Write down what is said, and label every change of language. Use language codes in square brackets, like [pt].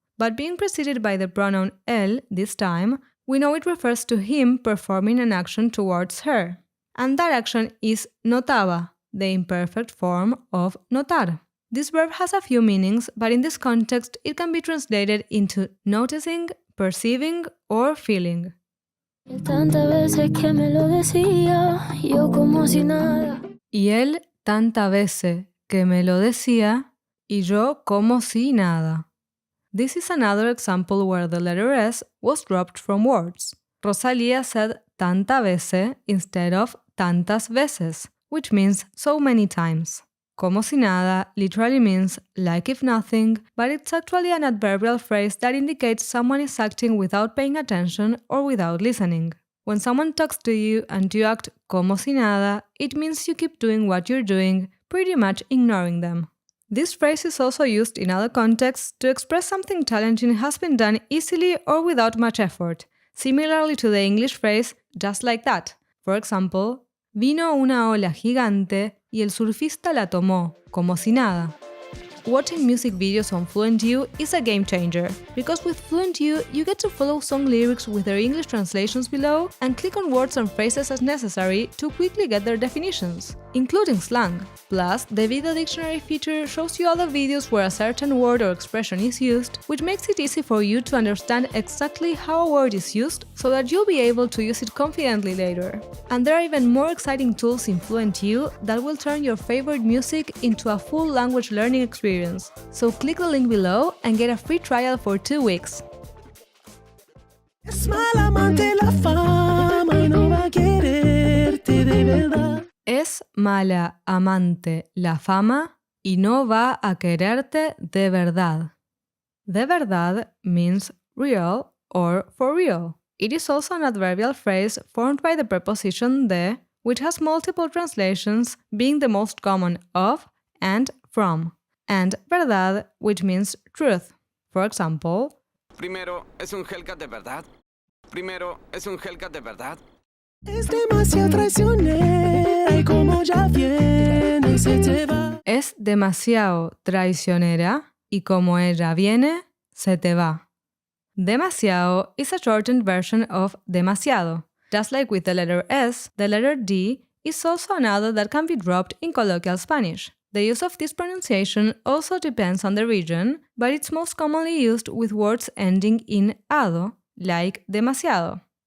[en] But being preceded by the pronoun él this time, we know it refers to him performing an action towards her. And that action is notaba, the imperfect form of notar. This verb has a few meanings, but in this context it can be translated into noticing, perceiving, or feeling. [es] Tantas veces que me lo decía, yo como si nada. Y él tantas veces que me lo decía, y yo como si nada. [en] This is another example where the letter S was dropped from words. Rosalia said [es] tanta vece [en] instead of [es] tantas veces, [en] which means so many times. [es] Como si nada [en] literally means like if nothing, but it's actually an adverbial phrase that indicates someone is acting without paying attention or without listening. When someone talks to you and you act [es] como si nada, [en] it means you keep doing what you're doing, pretty much ignoring them. This phrase is also used in other contexts to express something challenging has been done easily or without much effort, similarly to the English phrase just like that. For example, [es] vino una ola gigante y el surfista la tomó, como si nada. [en] Watching music videos on FluentU is a game changer, because with FluentU you get to follow song lyrics with their English translations below and click on words and phrases as necessary to quickly get their definitions, including slang. Plus, the video dictionary feature shows you other videos where a certain word or expression is used, which makes it easy for you to understand exactly how a word is used so that you'll be able to use it confidently later. And there are even more exciting tools in FluentU that will turn your favorite music into a full language learning experience. So click the link below and get a free trial for 2 weeks. [es] Es mala amante la fama y no va a quererte de verdad. Es mala amante la fama y no va a quererte de verdad. De verdad [en] means real or for real. It is also an adverbial phrase formed by the preposition de, which has multiple translations, being the most common of and from, and verdad, which means truth. For example, [es] Primero, ¿es un Hellcat de verdad? Primero, ¿es un Hellcat de verdad? Es demasiado traicionera y como ya viene se te va. es demasiado traicionera y como ella viene, se te va. [en] Demasiado is a shortened version of demasiado. Just like with the letter S, the letter D is also another that can be dropped in colloquial Spanish. The use of this pronunciation also depends on the region, but it's most commonly used with words ending in ado, like demasiado.